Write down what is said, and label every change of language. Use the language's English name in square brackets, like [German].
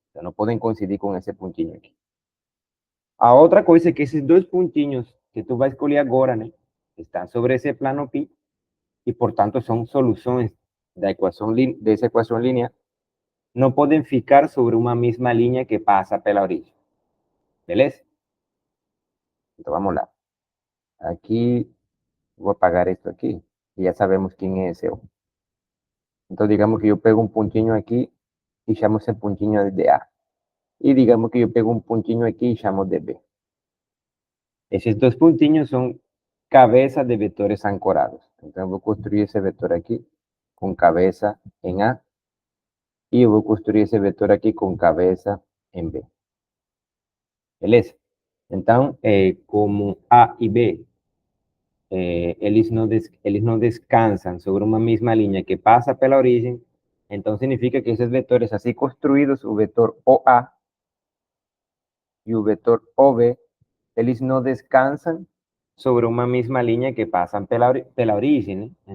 [Portuguese] Então, não podem coincidir com esse pontinho aqui. A outra coisa é que esses dois pontinhos que tu vai escolher agora, né, estão sobre esse plano π e, portanto, são soluções dessa equação linear, não podem ficar sobre uma mesma linha que passa pela origem, beleza? Então, vamos lá. Aqui, vou apagar isso aqui, e já sabemos quem é esse. [Spanish] Entonces, digamos que yo pego un puntinho aquí y llamo ese puntinho de A. Y digamos que yo pego un puntinho aquí y llamo de B. Esos dos puntinhos son cabezas de vectores ancorados. Entonces, voy a construir ese vector aquí con cabeza en A y voy a construir ese vector aquí con cabeza en B. [Portuguese] Beleza? Então, como A e B, eles não descansam sobre uma mesma linha que passa pela origem, então significa que esses vetores assim construídos, o vetor OA e o vetor OB, eles não descansam sobre uma mesma linha que passam pela origem, né?